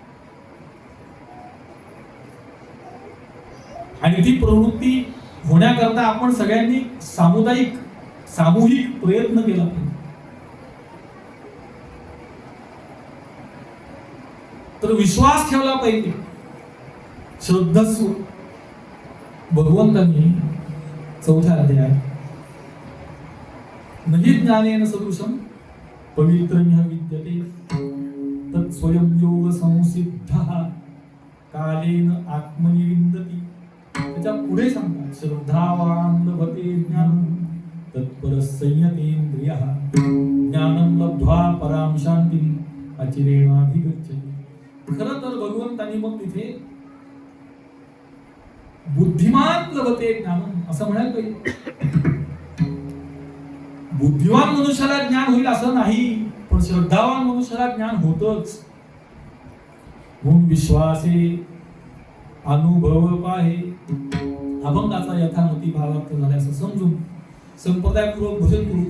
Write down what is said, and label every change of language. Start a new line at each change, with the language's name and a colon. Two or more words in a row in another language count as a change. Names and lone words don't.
Marathi: आणि ती प्रवृत्ती होण्याकरता आपण सगळ्यांनी सामूहिक प्रयत्न केला पाहिजे. तर विश्वास ठेवला पाहिजे. श्रद्धस्व. भगवंतांनी 4थ्या अध्यायात
Sanskrit: नहि ज्ञानेन सदृशं पवित्रमिह विद्यते तत् स्वयं योग संसिद्धः कालेन आत्मनि विन्दति.
Marathi: त्याच्या पुढे सांगतात,
Sanskrit: श्रद्धावान लभते ज्ञानं तत्पर संयतेन्द्रियः ज्ञानं लब्ध्वा परां शांतिं अचिरेणाधिगच्छति.
Marathi: खरं तर भगवंतांनी मग तिथे
Sanskrit: बुद्धिमान लभते ज्ञानं
Marathi: असं म्हणायला पाहिजे. बुद्धिवान मनुष्याला ज्ञान होईल असं नाही, पण श्रद्धावान मनुष्याला ज्ञान होतच. म्हणून विश्वासे अनुभव पाहे अभंगाचा यथामती भावार्थ झाला असं समजून संप्रदायपूर्वक भजन करू.